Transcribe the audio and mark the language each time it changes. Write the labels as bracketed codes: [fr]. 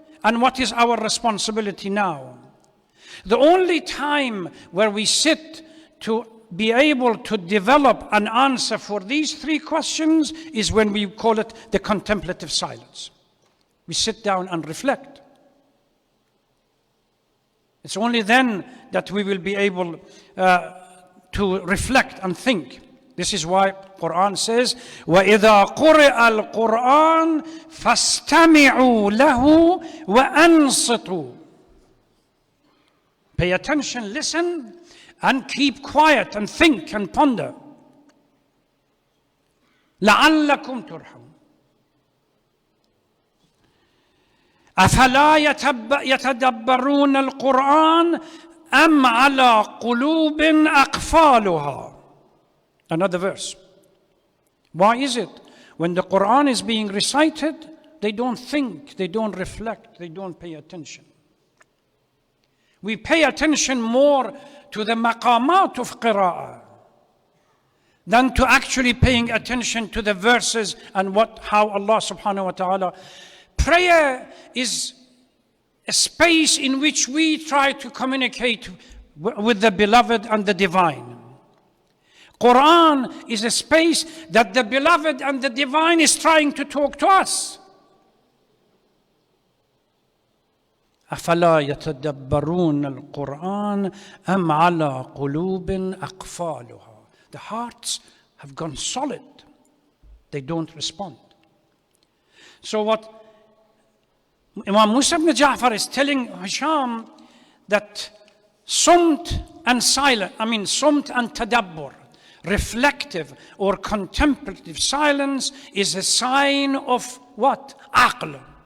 [en] And what is our responsibility now? The only time where we sit to be able to develop an answer for these 3 questions is when we call it the contemplative silence. We sit down and reflect. It's only then that we will be able to reflect and think. This is why Quran says, [ar] وَإِذَا قُرِئَ الْقُرْآنِ فَاسْتَمِعُوا لَهُ وَأَنصِتُوا. [en] Pay attention, listen, and keep quiet and think and ponder. [ar] لَعَلَّكُمْ تُرْحَمُونَ. أَفَلَا يَتَدَبَّرُونَ الْقُرْآنَ أَمْ عَلَى قُلُوبٍ أَقْفَالُهَا. [en] Another verse. Why is it when the Quran is being recited, they don't think, they don't reflect, they don't pay attention? We pay attention more to the maqamat of qira'ah than to actually paying attention to the verses and how Allah subhanahu wa ta'ala. Prayer is a space in which we try to communicate with the beloved and the divine. Quran is a space that the beloved and the divine is trying to talk to us. [ar] أفلا يتدبرون القرآن أم على قلوب أقفالها. [en] The hearts have gone solid. They don't respond. So what Imam Musa ibn Ja'far is telling Hisham, that sumt and sumt and tadabbur, reflective or contemplative silence, is a sign of what? Aql.